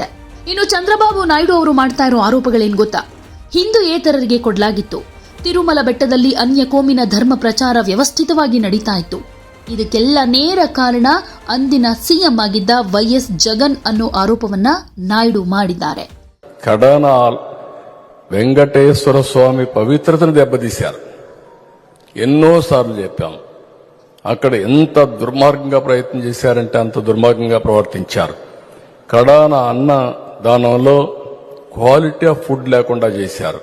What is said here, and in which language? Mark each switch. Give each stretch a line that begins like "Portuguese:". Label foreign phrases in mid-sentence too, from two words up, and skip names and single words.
Kannada: ಇನ್ನು ಚಂದ್ರಬಾಬು ನಾಯ್ಡು ಅವರು ಮಾಡ್ತಾ ಇರೋ ಆರೋಪಗಳೇನು ಗೊತ್ತಾ? ಹಿಂದೂಯೇತರರಿಗೆ ಕೊಡಲಾಗಿತ್ತು. ತಿರುಮಲ ಬೆಟ್ಟದಲ್ಲಿ ಅನ್ಯ ಕೋಮಿನ ಧರ್ಮ ಪ್ರಚಾರ ವ್ಯವಸ್ಥಿತವಾಗಿ ನಡೀತಾ ಇತ್ತು. ಇದಕ್ಕೆಲ್ಲ ನೇರ ಕಾರಣ ಅಂದಿನ ಸಿಎಂ ಆಗಿದ್ದ ವೈಎಸ್ ಜಗನ್ ಅನ್ನೋ ಆರೋಪವನ್ನ ನಾಯ್ಡು ಮಾಡಿದ್ದಾರೆ.
Telugu: కడనాల్ వెంకటేశ్వర స్వామి పవిత్రతను దెబ్బతీశారు. ఎన్నోసార్లు చెప్పాం. అక్కడ ఎంత దుర్మార్గంగా ప్రయత్నం చేశారంటే అంత దుర్మార్గంగా ప్రవర్తించారు. కడాన అన్న దానంలో
English: quality of food
Telugu: లేకుండా చేశారు.